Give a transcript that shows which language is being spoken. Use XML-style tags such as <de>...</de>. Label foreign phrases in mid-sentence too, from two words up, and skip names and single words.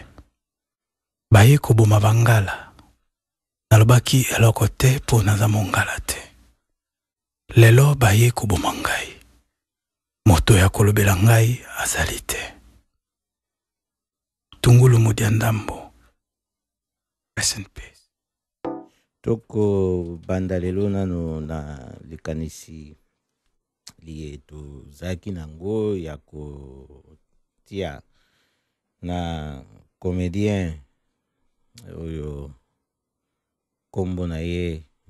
<ln>Baye koboma bangala nalobaki eloko te mpo naza mongala te. Lelo baye koboma ngai, moto ya kolobela ngai azali te. Tungulu Mudiandambo.</ln> <en>Rest in peace.</en> <ln>Toko banda lelo nano na likanisi liye tozalaki nango ya kotia na comédien oyo kombo na ye</ln>